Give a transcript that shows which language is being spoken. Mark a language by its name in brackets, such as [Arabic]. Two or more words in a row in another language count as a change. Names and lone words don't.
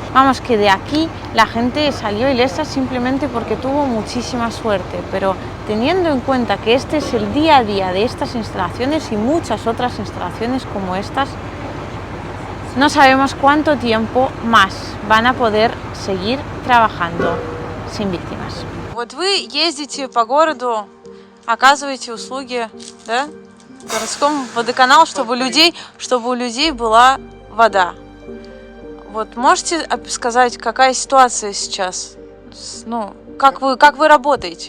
[Spanish] Vamos, que de aquí la gente salió ilesa simplemente porque tuvo muchísima suerte, pero teniendo en cuenta que este es el día a día de estas instalaciones y muchas otras instalaciones como estas, no sabemos cuánto tiempo más van a poder seguir trabajando sin víctimas. [Russian] Вот вы ездите по городу, оказываете услуги, да, городскому водоканалу, чтобы у людей была вода. Вот можете сказать, какая ситуация сейчас? Ну, как вы работаете?